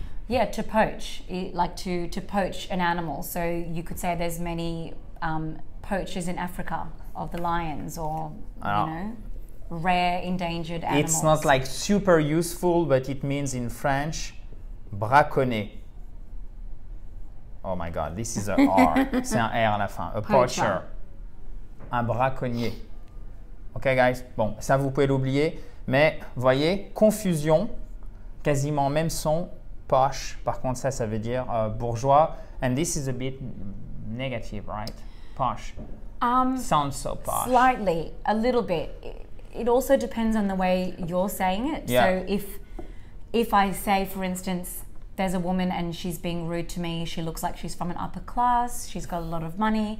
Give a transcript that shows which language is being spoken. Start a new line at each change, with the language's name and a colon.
English: Yeah, to poach. Like to poach an animal. So you could say there's many poachers in Africa of the lions or, you know, rare endangered animals. It's not like super useful, but it means in French, braconner. Oh my God, this is a R.
French: C'est un R à la fin.
English: A poacher.
French: Un braconnier.
English: Ok, guys?
French: Bon, ça vous pouvez l'oublier. Mais, voyez, confusion, quasiment même son, posh. Par contre, ça veut dire bourgeois.
English: And this is a bit negative, right? Posh. Sounds so posh. Slightly, a little bit. It also depends on the way you're saying it. Yeah. So if I say, for instance, there's a woman and she's being rude to me, she looks like she's from an upper class, she's got a lot of money.